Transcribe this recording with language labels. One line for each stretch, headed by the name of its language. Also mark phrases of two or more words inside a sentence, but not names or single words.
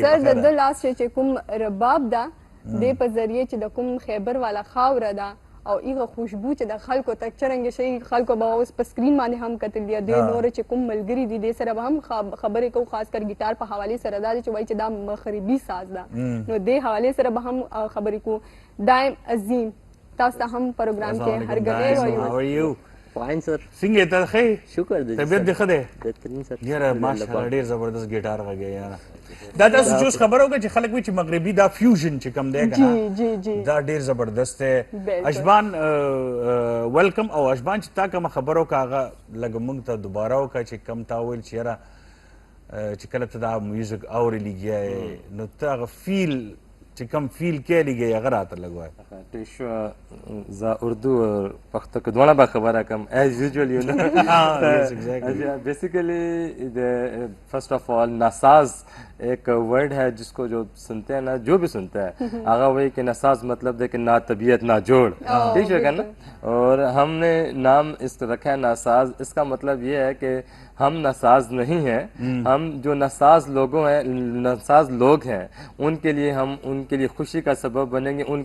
Pashto: سر د ده لاس چې کوم رباب ده دې په ذریعه چې د کوم خیبر والا خاوره ده او ایغه خوشبو چې د خلکو ته څرنګه شي خلکو به اوس په سکرین باندې هم کتل دي د نور چې کوم ملګری دي د سره به هم خبرې کوو خاص کر ګیټار په حواله سره دا چې وایي چې دا مغربي ساز ده نو د حواله سره به هم خبرې کوو دایم عظیم تاسو ته هم پروګرام کې هرګلې وایو
English: fine sir
Pashto: څنګه ته ښه شکر دې طبیعت دې ښه دی بهترین سر یاره ماشاءالله ډېر زبردست ګیټار غږی یاره دا تاسو چې اوس خبره وکړه چې خلک وایي چې مغربي دا فیوژن چې کوم دی که نه جی جی دا ډېر زبردست دی بالکل. اشبان ویلکم او اشبان چې تا کومه خبره وکړه هغه لږ موږ ته دوباره وکړه چې کم تا وویل چې یاره چې کله ته دا میوزک اورې لګیا یې نو ته هغه فیل چې کم فیل کې لګی هغه راته لږ وایه ٹھیک شو زه اردو اور پښتو کې دواړه به خبره کوم
English: as usual you know yes, exactly. basically first of all
Urdu: ناساز ایک ورڈ ہے جس کو جو سنتے ہیں نا جو بھی سنتا ہے آگا وہی کہ ناساز مطلب ہے کہ نا طبیعت نا جوڑ ٹھیک ہے نا اور ہم نے نام اس کو رکھا ہے ناساز اس کا مطلب یہ ہے کہ ہم ناساز نہیں ہیں ہم جو ناساز ناساز لوگ ہیں ان کے لیے ہم ان کے لیے خوشی کا سبب بنیں گے ان